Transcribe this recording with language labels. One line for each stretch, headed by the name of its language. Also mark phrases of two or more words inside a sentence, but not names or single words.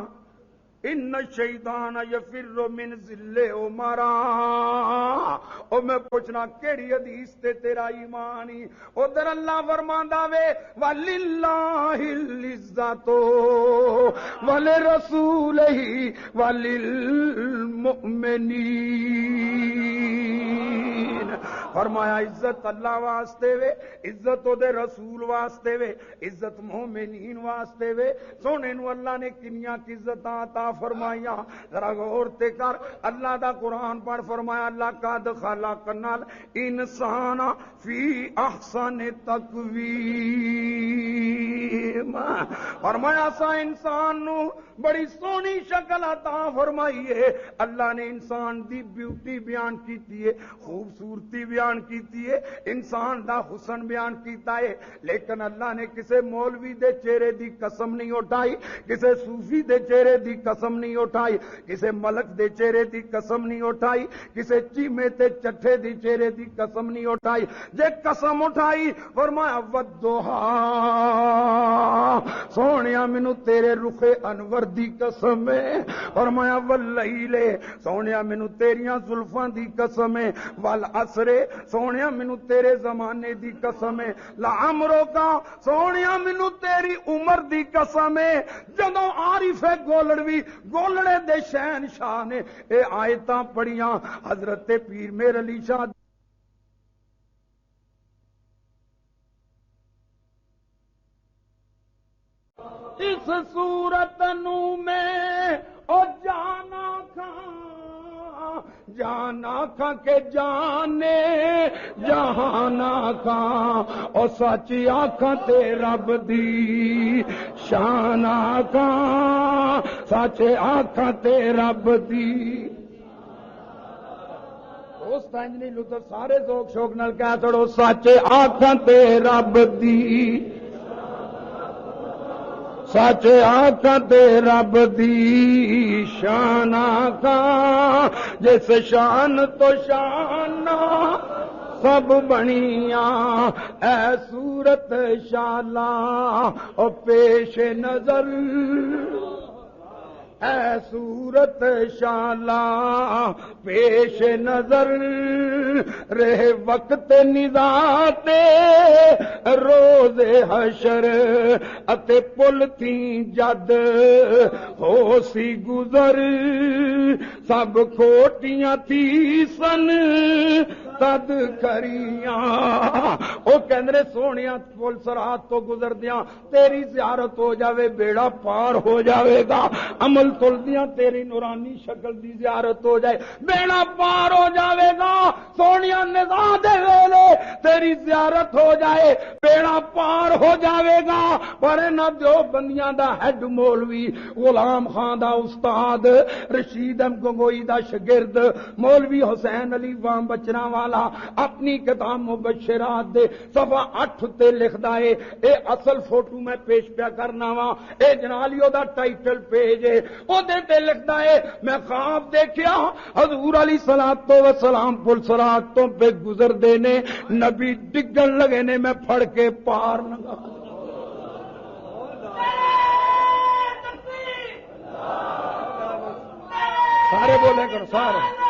Arabic: ان الشیطان یفر من ذل عمر،
Punjabi: او میں پوچھنا کیڑی حدیث تے تیرا ایمان ہی؟ ادھر اللہ فرماندا وے
Arabic: وللہ العزت ولرسولہ وللمؤمنین،
Punjabi: فرمایا عزت اللہ واسطے وے، عزت او دے رسول واسطے وے، عزت مومنین واسطے وے۔ سونے نو اللہ نے کنیاں کی عزتاں عطا فرمایا، ذرا غور تے کر، اللہ دا قرآن پڑھ، فرمایا
Arabic: لقد خلقنا الانسان فی احسن تقویم۔
Punjabi: کریم. فرمایا سا انسان نو بڑی سونی شکل عطا فرمائی ہے. اللہ نے انسان دی بیوٹی بیان کیتی ہے, خوبصورتی بیان کیتی ہے, انسان دا حسن بیان کیتا ہے, لیکن اللہ نے کسے مولوی دے چہرے دی قسم نہیں اٹھائی, کسے صوفی دے چہرے دی قسم نہیں اٹھائی, کسے ملک دے چہرے دی قسم نہیں اٹھائی, کسے چیمے تے چٹھے دی چہرے دی قسم نہیں اٹھائی. جے قسم اٹھائی فرمایا والضحا, سونیا مینوں تیرے رخ انور دی قسم ہے. فرمایا واللیل, سونیا مینوں تیریاں زلفاں دی قسم ہے. والعصر, سونیا مینوں تیرے زمانے دی قسم ہے. لعمرو کا, سونیا مینوں تیری عمر دی قسم ہے. جدوں عارف گولڑوی گولڑے دے شہنشاہ نے اے آیتاں پڑھیاں, حضرت پیر میر علی شاہ اس صورت نو میں او جانا کھاں, جانا کھاں کے جانے جہانا کھاں, او سچی آنکھاں تے رب دی شان آنکھاں, سچے آنکھاں تے رب دی. اس تنج نہیں لطف سارے ذوق شوق نال کہہ چھڑو, سچے آنکھاں تے رب دی, سچ آنکھاں تے رب دی شان آنکھاں, جس شان تو شان سب بنیاں, اے صورت شالا او پیش نظر, اے صورت شالا پیش نظر, رہ وقت نزاع تے روز حشر, اتے پل تھی جد ہو سی گزر, سب کھوٹیاں تھی سن تد کریاں. او کہندے سونیا پل سرات تو گزر دیاں تیری زیارت ہو جاوے بیڑا پار ہو جاوے گا, عمل تلدیاں تیری نورانی شکل دی زیارت ہو جائے بیڑا پار ہو جاوے گا. سونیا نزاع دے ویلے تیری زیارت ہو جائے بیڑا پار ہو جاوے گا. پر نہ جو بندیاں دا ہیڈ مولوی غلام خان دا استاد, رشید احمد گنگوئی دا شگرد مولوی حسین علی وام بچنا والا اپنی کتاب مبشرات دے صفحہ 8 تے لکھدا ہے, اے اصل فوٹو میں پیش پیا کرنا وا, اے جنالیو دا ٹائٹل پیج ہے, او دے تے لکھدا ہے میں خواب دیکھیا حضور علی صلوات و سلام پل صراط تو پہ گزر دینے نبی ڈگن لگے نے میں پھڑ کے پار لگا. سارے بولے کرو سارے.